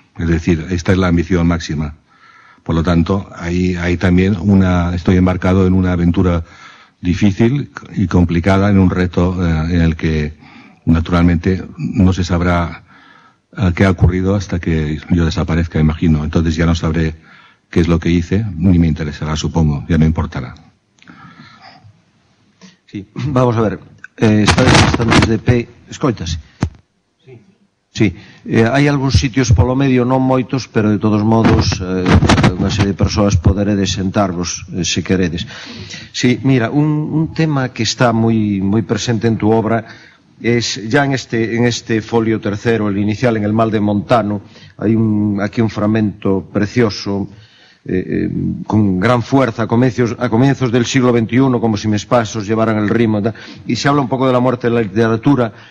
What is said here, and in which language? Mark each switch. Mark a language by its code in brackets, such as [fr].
[es] Es decir, esta es la ambición máxima. Por lo tanto, ahí también estoy embarcado en una aventura difícil y complicada, en un reto en el que naturalmente no se sabrá qué ha ocurrido hasta que yo desaparezca, imagino. Entonces ya no sabré qué es lo que hice, ni me interesará, supongo, ya no importará. [gl] Sí, vamos a ver, estáis bastantes de pé, escoitas? Sí, hai algúns sitios polo medio, non moitos, pero de todos modos unha serie de persoas poderedes sentarvos, se queredes. Sí, mira, un tema que está moi presente [es] en tu obra es ya en este folio tercero, el inicial, en el mal de Montano, hay aquí un fragmento precioso, con gran fuerza, a comienzos del siglo XXI, como si mis pasos llevaran el ritmo, y se habla un poco de la muerte de la literatura.